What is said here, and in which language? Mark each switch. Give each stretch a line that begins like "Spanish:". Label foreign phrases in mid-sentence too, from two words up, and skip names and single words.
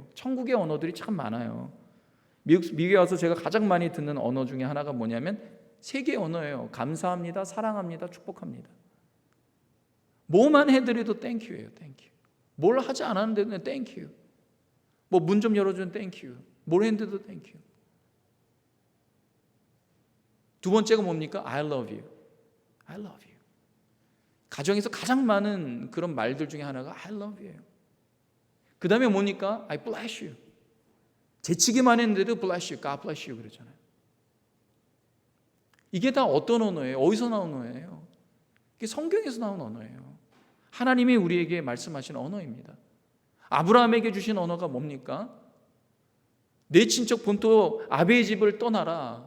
Korean: 천국의 언어들이 참 많아요. 미국에 와서 제가 가장 많이 듣는 언어 중에 하나가 뭐냐면 세 개의 언어예요. 감사합니다, 사랑합니다, 축복합니다. 뭐만 해드려도 땡큐예요. 땡큐. 뭘 하지 않았는데도 땡큐. 뭐 문 좀 열어주는 땡큐. 뭘 했는데도 땡큐. 두 번째가 뭡니까?
English: I love you. I love you.
Korean: 가정에서 가장 많은 그런 말들 중에 하나가
English: I love you
Korean: 예요. 그 다음에 뭡니까?
English: I bless you.
Korean: 재치기만 했는데도
English: bless you, God bless you
Korean: 그러잖아요. 이게 다 어떤 언어예요? 어디서 나온 언어예요? 이게 성경에서 나온 언어예요. 하나님이 우리에게 말씀하신 언어입니다. 아브라함에게 주신 언어가 뭡니까? 내 친척 본토 아베의 집을 떠나라.